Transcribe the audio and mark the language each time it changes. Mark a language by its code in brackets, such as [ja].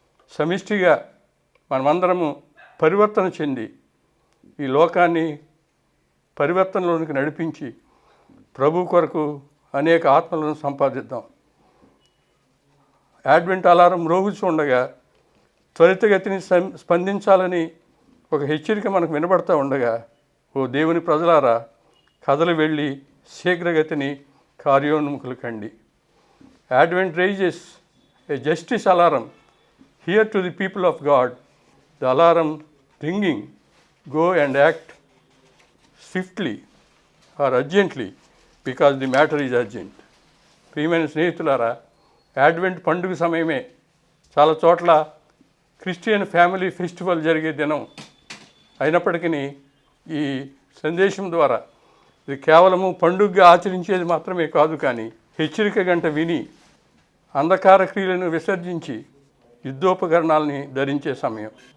[te] సమిష్టిగా మనమందరము పరివర్తన చెంది ఈ లోకాన్ని పరివర్తనలోనికి నడిపించి ప్రభు కొరకు అనేక ఆత్మలను సంపాదిద్దాం. అడ్వెంట్ అలారం మ్రోగుచుండగా త్వరితగతిని స్పందించాలని ఒక హెచ్చరిక మనకు వినబడతా ఉండగా, ఓ దేవుని ప్రజలారా, కథలు వెళ్ళి శీఘ్రగతిని కార్యోన్ముఖులు కండి. [en] Advent raises a justice alarm here to the people of God. The alarm ringing, go and act swiftly or urgently because the matter is urgent. [te] ప్రియమైన స్నేహితులారా, అడ్వెంట్ పండుగ సమయమే. చాలా చోట్ల [en] Christian family festival [te] జరిగే దినం అయినప్పటికీ ఈ సందేశం ద్వారా ఇది కేవలము పండుగగా ఆచరించేది మాత్రమే కాదు, కానీ హెచ్చరిక గంట విని అంధకార క్రియలను విసర్జించి యుద్ధోపకరణాలని ధరించే సమయం.